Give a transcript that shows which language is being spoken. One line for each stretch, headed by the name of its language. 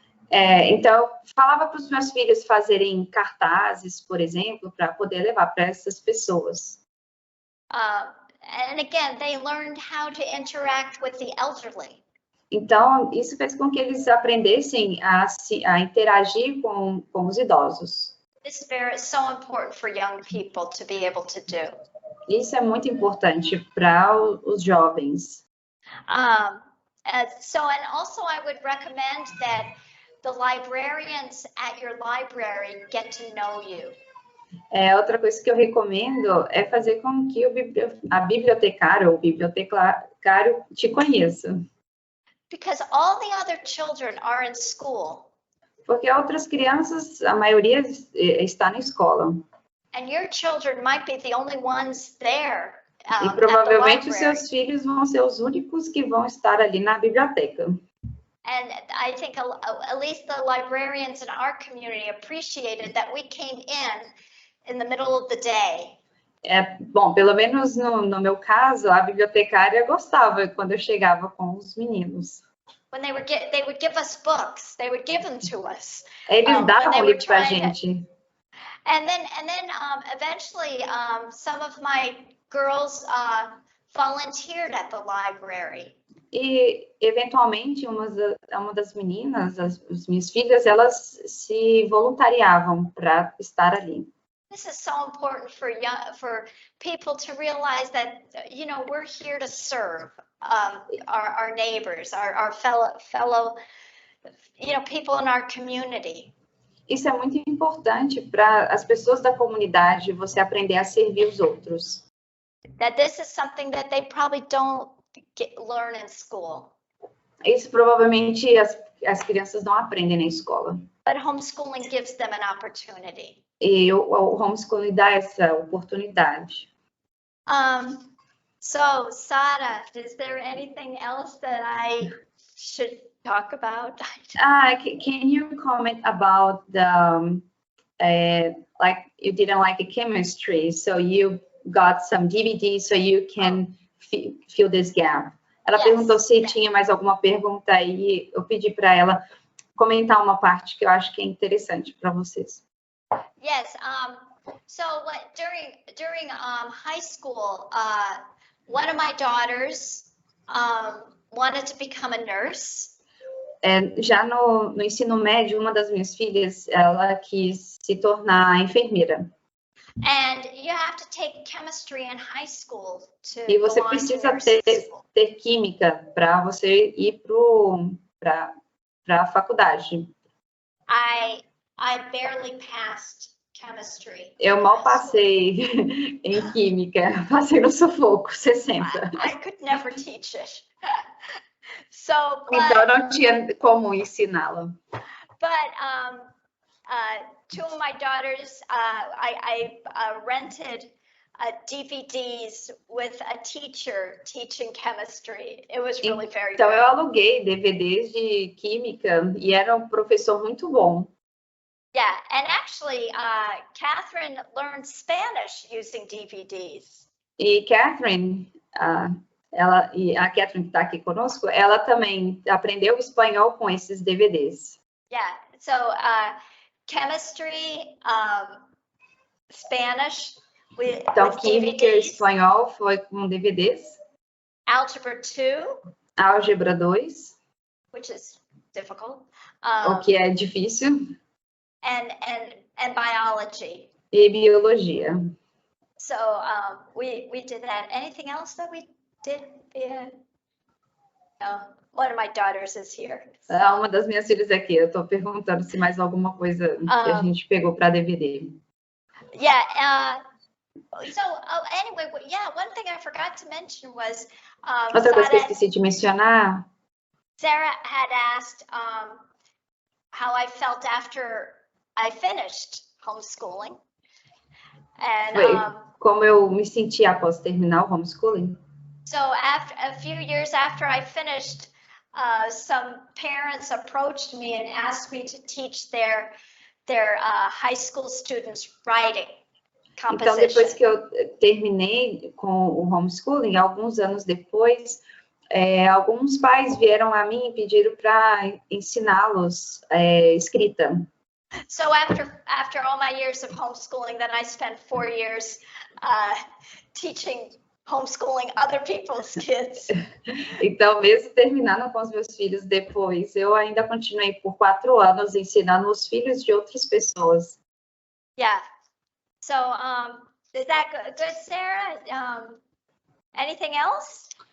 Portuguese: Então, falava para os meus filhos fazerem cartazes, por exemplo, para poder levar para essas pessoas.
English: And again, they learned how to interact with the elderly.
Portuguese: Então, isso fez com que eles aprendessem a interagir com os idosos.
English: This is so important for young people to be able to do.
Portuguese: Isso é muito importante para os jovens.
English: And also I would recommend that the librarians at your library get to know you.
Portuguese: Outra coisa que eu recomendo é fazer com que a bibliotecária ou bibliotecário te conheça.
English: Because all the other children are in school.
Portuguese: Porque outras crianças, a maioria está na escola.
English: And your children might be the only ones there.
Portuguese: E provavelmente os seus filhos vão ser os únicos que vão estar ali na biblioteca.
English: And I think at least the librarians in our community appreciated that we came in the middle of the day.
Portuguese: Bom, pelo menos no meu caso, a bibliotecária gostava quando eu chegava com os meninos.
English: When they would give us books, they would give them to us.
Portuguese: Eles davam livros para a gente.
English: And then eventually, some of my girls volunteered at the library.
Portuguese: E eventualmente uma das meninas, as minhas filhas, elas se voluntariavam para estar ali.
English: This is so important for people to realize that, you know, we're here to serve our neighbors, our fellow, you know, people in our community.
Portuguese: Isso é muito importante para as pessoas da comunidade, você aprender a servir os outros.
English: That this is something that they probably don't learn in school.
Portuguese: Isso provavelmente as crianças não aprendem na escola.
English: But homeschooling gives them an opportunity.
Portuguese: E o homeschooling dá essa oportunidade.
English: So, Sara, is there anything else that I should talk about? Can you comment about the, like you didn't like the chemistry, so you got some DVDs so you can fill this gap.
Portuguese: Ela perguntou se tinha mais alguma pergunta aí, eu pedi para ela comentar uma parte que eu acho que é interessante para vocês.
English: Yes. So during high school, one of my daughters wanted to become a nurse.
Portuguese: Já no ensino médio, uma das minhas filhas, ela quis se tornar enfermeira.
English: And you have to take chemistry in high school to
Portuguese: E você precisa ter química para você ir para a faculdade.
English: I barely passed chemistry.
Portuguese: Eu mal passei em química, passei no sufoco, 60.
English: I could never teach it.
Portuguese: Então não tinha como ensiná-la.
English: But two of my daughters, I rented DVDs with a teacher teaching chemistry. It was really very
Portuguese: Então
English: good.
Portuguese: eu aluguei DVDs de química e era um professor muito bom.
English: Yeah, and actually, Catherine learned Spanish using DVDs.
Portuguese: E Catherine, a Catherine que está aqui conosco, ela também aprendeu espanhol com esses DVDs.
English: Yeah, so chemistry, Spanish with
Portuguese: química e
English: DVDs.
Portuguese: espanhol foi com DVDs.
English: Algebra 2.
Portuguese: Álgebra 2.
English: Which is difficult.
Portuguese: O que é difícil.
English: And biology.
Portuguese: E biologia.
English: So we did that. Anything else that we did? Yeah. No, one of my daughters is here. So.
Portuguese: Uma das minhas filhas aqui. Eu estou perguntando se mais alguma coisa que a gente pegou para DVD.
English: Yeah. So anyway, yeah, one thing I forgot to mention was
Portuguese: Outra coisa que eu esqueci de mencionar.
English: Sarah had asked how I felt after I finished homeschooling. And
Portuguese: como eu me senti após terminar o homeschooling.
English: So after a few years after I finished, some parents approached me and asked me to teach their high school students writing composition.
Portuguese: Então, depois que eu terminei com o homeschooling, alguns anos depois, alguns pais vieram a mim e pediram para ensiná-los escrita.
English: So after all my years of homeschooling, then I spent 4 years teaching homeschooling other people's kids.
Portuguese: Então, mesmo terminando com os meus filhos depois, eu ainda continuei por 4 anos ensinando os filhos de outras pessoas.
English: Yeah. So, is that good, Sarah? Anything else?